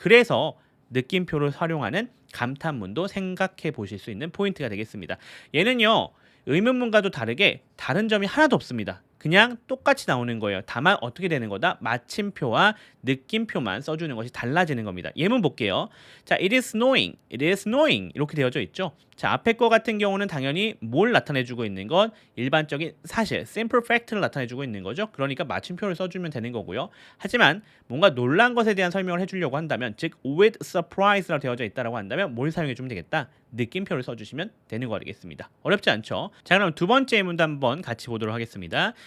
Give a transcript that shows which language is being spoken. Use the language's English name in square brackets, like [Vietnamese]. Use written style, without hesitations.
[Korean] 그래서 느낌표를 활용하는 감탄문도 생각해 보실 수 있는 포인트가 되겠습니다. 얘는요, 의문문과도 다르게 다른 점이 하나도 없습니다. 그냥 똑같이 나오는 거예요. 다만 어떻게 되는 거다? 마침표와 느낌표만 써주는 것이 달라지는 겁니다. 예문 볼게요. [English] 자, it is snowing, it is snowing [Korean] 이렇게 되어져 있죠. 자, 앞에 거 같은 경우는 당연히 뭘 나타내주고 있는 것? 일반적인 사실, simple fact를 나타내주고 있는 거죠. 그러니까 마침표를 써주면 되는 거고요. 하지만 뭔가 놀란 것에 대한 설명을 해주려고 한다면, 즉 with surprise라고 되어져 있다라고 한다면 뭘 사용해주면 되겠다? 느낌표를 써주시면 되는 거 되겠습니다. 어렵지 않죠? 자, 그럼 두 번째 예문도 한번 같이 보도록 하겠습니다.